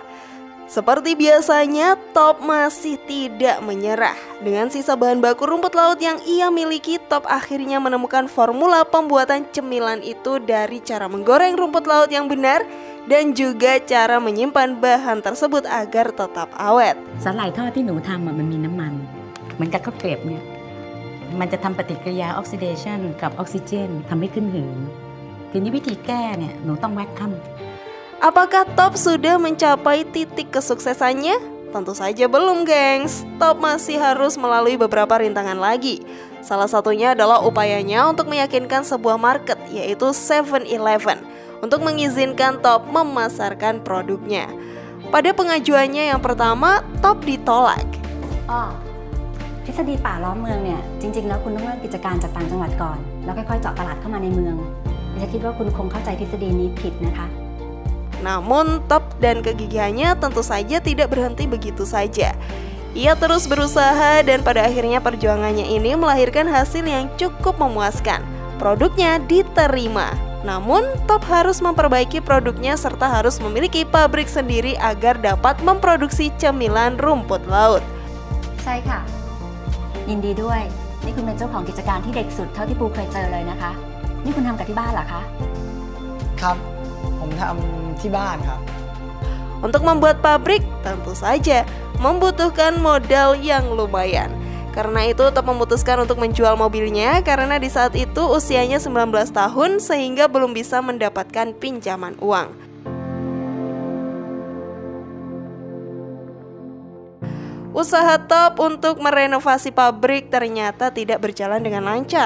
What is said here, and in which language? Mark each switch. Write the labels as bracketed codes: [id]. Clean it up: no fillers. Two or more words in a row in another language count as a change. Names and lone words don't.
[id] Seperti biasanya, Top masih tidak menyerah. Dengan sisa bahan baku rumput laut yang ia miliki, Top akhirnya menemukan formula pembuatan cemilan itu dari cara menggoreng rumput laut yang benar dan juga cara menyimpan bahan tersebut agar tetap awet. [th] สาหร่ายทอดที่หนูทำมันมีน้ำมันเหมือนกับข้าวเกรียบเนี่ยมันจะทำปฏิกิริยาออกซิเดชันกับออกซิเจนทำให้ขึ้นหืนทีนี้วิธีแก้เนี่ยหนูต้องแวคคัม [id] Apakah Top sudah mencapai titik kesuksesannya? Tentu saja belum, gengs. Top masih harus melalui beberapa rintangan lagi. Salah satunya adalah upayanya untuk meyakinkan sebuah market, yaitu 7-Eleven, untuk mengizinkan Top memasarkan produknya. Pada pengajuannya yang pertama, Top ditolak. [th] ทฤษฎีป่าล้อมเมืองเนี่ยจริงๆแล้วคุณต้องเริ่มกิจการจากต่างจังหวัดก่อนแล้วค่อยๆเจาะตลาดเข้ามาในเมืองดิฉันคิดว่าคุณคงเข้าใจทฤษฎีนี้ผิดนะคะ [id] Namun Top dan kegigihannya tentu saja tidak berhenti begitu saja. Ia terus berusaha dan pada akhirnya perjuangannya ini melahirkan hasil yang cukup memuaskan. Produknya diterima. Namun Top harus memperbaiki produknya serta harus memiliki pabrik sendiri agar dapat memproduksi cemilan rumput laut. [th] ใช่ค่ะยินดีด้วยนี่คุณเป็นเจ้าของกิจการที่เด็กสุดเท่าที่ปูเคยเจอเลยนะคะนี่คุณทำกับที่บ้านเหรอคะ ครับผมทำที่บ้านครับ [id] Untuk membuat pabrik tentu saja membutuhkan modal yang lumayan. Karena itu Top memutuskan untuk menjual mobilnya karena di saat itu usianya 19 tahun sehingga belum bisa mendapatkan pinjaman uang. Usaha Top untuk merenovasi pabrik ternyata tidak berjalan dengan lancar.